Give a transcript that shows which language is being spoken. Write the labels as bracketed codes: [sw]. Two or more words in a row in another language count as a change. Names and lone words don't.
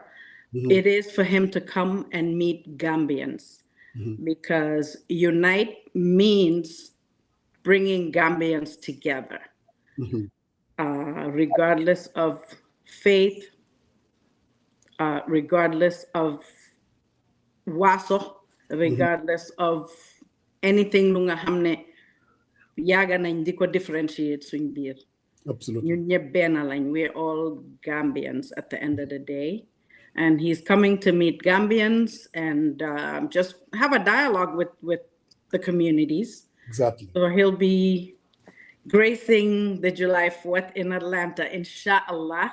[en] It is for him to come and meet Gambians, because Unite means bringing Gambians together, regardless of faith, regardless of waso, regardless of anything [wo] lu nga xamne yaga nañ diko differentiate suñ biir. [en] Absolutely. [wo] Ñun ñëpp benn lañ. [en] We're all Gambians at the end of the day. And he's coming to meet Gambians and just have a dialogue with the communities. Exactly. So he'll be gracing the July 4th in Atlanta, inshallah.